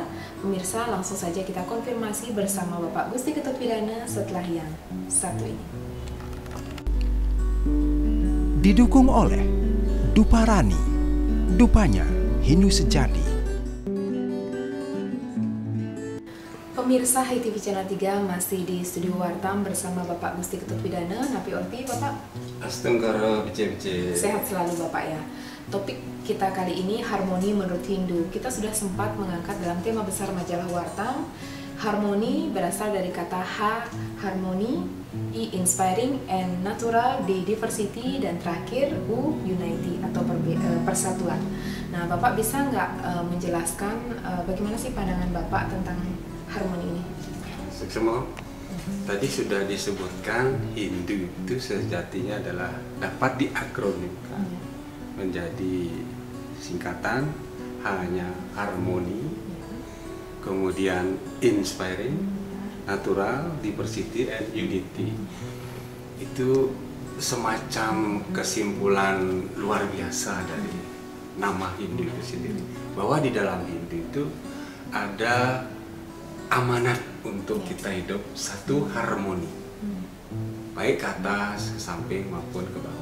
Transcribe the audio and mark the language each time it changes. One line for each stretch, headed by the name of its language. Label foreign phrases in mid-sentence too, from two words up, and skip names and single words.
Indonesian: Pemirsa, langsung saja kita konfirmasi bersama Bapak Gusti Ketut Widana setelah yang satu ini. Didukung oleh Duparani, dupanya Hindu sejati. Pemirsa Hai TV Channel 3 masih di studio Wartam bersama Bapak Gusti Ketut Widana.
Balinese: Napi Orti,
Indonesian: Bapak.
Balinese: Astungkara bece-bece.
Indonesian: Sehat selalu Bapak ya. Topik kita kali ini harmoni menurut Hindu. Kita sudah sempat mengangkat dalam tema besar majalah Wartam. Harmoni berasal dari kata ha, harmoni,
English: i, inspiring, and natural, d, diversity,
Indonesian: dan terakhir u, unity atau persatuan. Nah, Bapak bisa nggak menjelaskan bagaimana sih pandangan Bapak tentang harmoni ini? Semua tadi sudah disebutkan Hindu itu sejatinya adalah dapat diakronimkan menjadi singkatan hanya harmoni, kemudian
English: inspiring, natural, diversity, and unity.
Indonesian: Itu semacam kesimpulan luar biasa dari nama Hindu itu sendiri, bahwa di dalam Hindu itu ada amanat untuk kita hidup satu harmoni, baik ke atas, ke samping maupun ke bawah.